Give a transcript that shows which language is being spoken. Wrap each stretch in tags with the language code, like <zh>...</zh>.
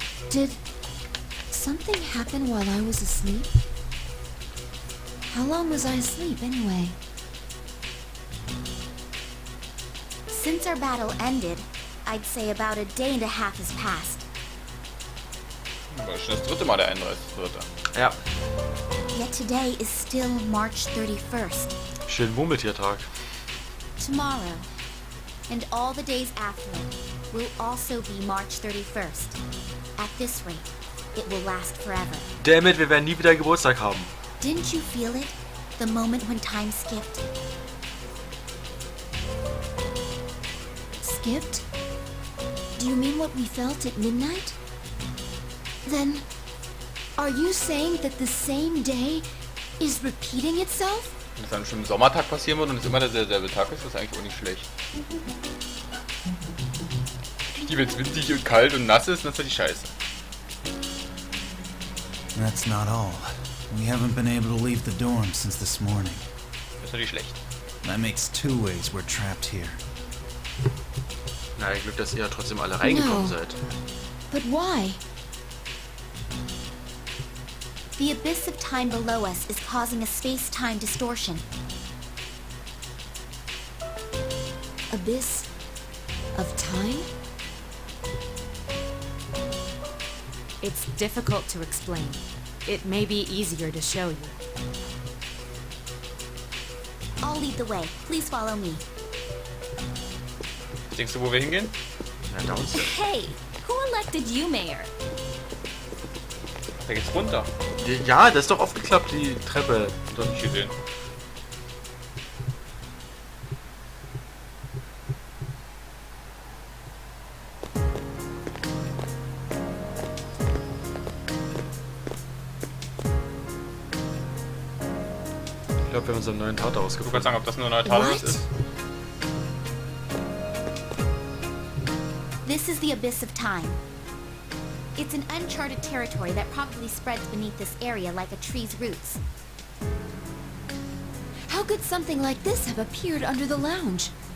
<en>Did something happen while I was asleep? How long was I asleep anyway? Since our battle ended, I'd say about a day and a half has passed.</en> <de>War schon das dritte Mal der 31.3. Ja,</de> <en>Yet today is still March 31st.</en> <de>schön Murmeltiertag.</de> <en>Tomorrow, and all the days after it, will also be March 31st. At this rate, it will last forever. Dammit,</en> <de>wir werden nie wieder Geburtstag haben.</de> <en>Didn't you feel it? The moment when time skipped? Skipped? Do you mean what we felt at midnight? Then, are you saying that the same day is repeating itself?</en> <de>Wenn es dann schon im Sommertag passieren wird und es immer derselbe Tag ist, ist das eigentlich auch nicht schlecht. Die, wenn es windig und kalt und nass ist, dann ist das die Scheiße.</de> <en>That's not all. We haven't been able to leave the dorm since this morning.</en> <de>Das ist natürlich schlecht.</de> <en>That makes two ways we're trapped here.</en> <de>Na, Glück, dass ihr trotzdem alle reingekommen seid.</de> <en>But why? The abyss of time below us is causing a space-time distortion. Abyss of time? It's difficult to explain. It may be easier to show you. I'll lead the way. Please follow me.</en> <de>Denkst du, wo wir hingehen? Na,</de> <en>downstairs.</en> <de>Hey, who elected you mayor? Da geht's runter. Ja, das ist doch aufgeklappt, die Treppe. Doch nicht gesehen. Ich glaube, wir haben unseren neuen Tater Du rausgefunden. kannst sagen, ob das nur ein Neutrales ist.</de> <en>This is the abyss of time. It's an uncharted territory that probably spreads beneath this area like a tree's roots. How could something like this have appeared under the lounge?</en>